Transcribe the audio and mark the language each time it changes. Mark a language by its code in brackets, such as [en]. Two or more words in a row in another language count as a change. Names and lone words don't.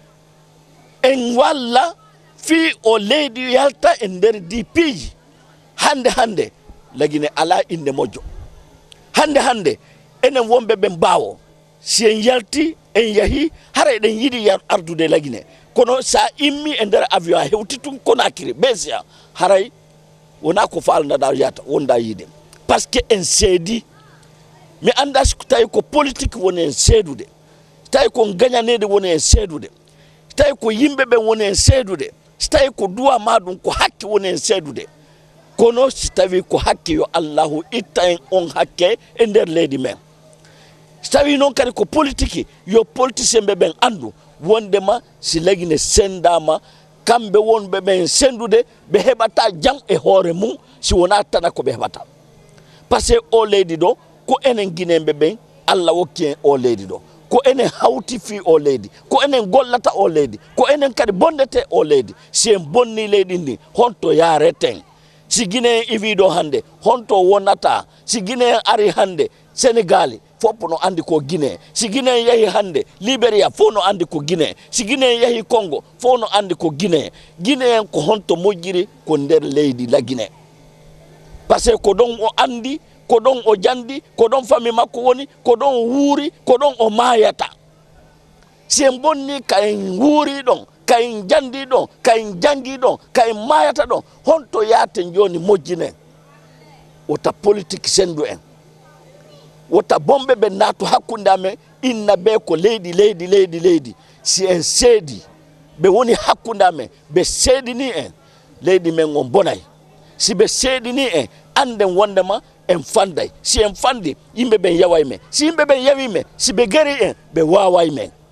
[ff] en walla fi o leydi yalta e nder dipiji hande lagine ala inde moƴƴo hande enen wonɓe ɓe mbawo si en yalti en yahi hara eɗen yiɗi ardude lagine kono sa immi e nder avion a hewti tun Conakry Besia haray wona ko falnaɗa yata wonda yiide [fr] par ce que [ff] en seedi mi anda so tawi ko politique woni en seedude tawi ko gagnanede woni en seedude tawi ko yimɓe ɓe woni en seedude so tawi ko duwa maɗum ko hakke woni en seedude kono si tawi ko hakke yo Allahu itta en on hakke e nder leydi men so tawi noon kadi ko politique yo politicien ɓe ɓen andu wondema si lagine sendama kamɓe wonɓe ɓen sendude ɓe heɓata jam e hoore mum si wona tana ko ɓe heɓata [fr] par ce que [ff] o leydi ɗo ko enen guinéɓe ɓen Allah wokki en o leydi ɗo ko enen hawti fi o leydi ko enen gollata o leydi ko enen kadi bondete o leydi si en bonni leydi ndi honto yareten si Guinée iwiɗo hande honto wonata si Guinée ari hande Sénégal fof no andi ko Guinée si Guinée yahi hande Libéria fof no andi ko Guinée si Guinée yahi Congo fof no andi ko Guinée Guinée ko honto moƴƴiri ko nder leydi la Guinée [fr] par ce que [ff] ko ɗon o andi ko ɗon o jandi ko ɗon famille makko woni ko ɗon wuuri ko ɗon o mayata si en bonni kayen wuuri ɗon kayen jandi ɗon kayen jangi ɗon kayen mayata ɗon honto yaten joni moƴƴinen wota politique sendu en wota bombe ɓe naatu hakkunde amen inna be ko leydi si en seedi ɓe woni hakkunde amen ɓe seedini en leydi men on bonay si ɓe seedini en anden wondema en fanday si en fandi yimɓe ɓen yaway men si yimɓe ɓen yawi men si ɓe gari en ɓe waway men